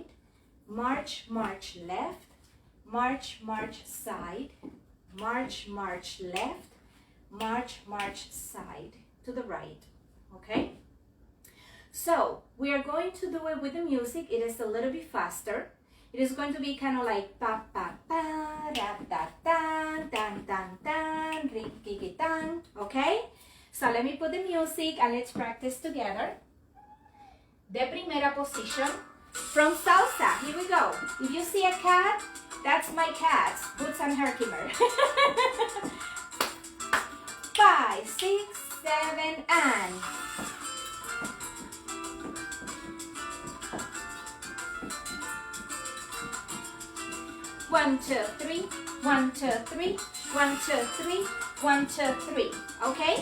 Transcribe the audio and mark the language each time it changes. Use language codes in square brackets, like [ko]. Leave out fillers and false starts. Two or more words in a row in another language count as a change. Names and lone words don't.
[en] March, march, left. March, march, side. March, march, left. March, march, side to the right, okay? So we are going to do it with the music. It is a little bit faster. It is going to be kind of like pa pa pa da da dan dan dan dan ring dan. Okay? So let me put the music and let's practice together. The primera position from salsa. Here we go. If you see a cat, that's my cat, Boots and Herkimer. 5, 6, 7, and 1, 2, 3, 1, 2, 3, 1, 2, 3, 1, 2, 3. Okay?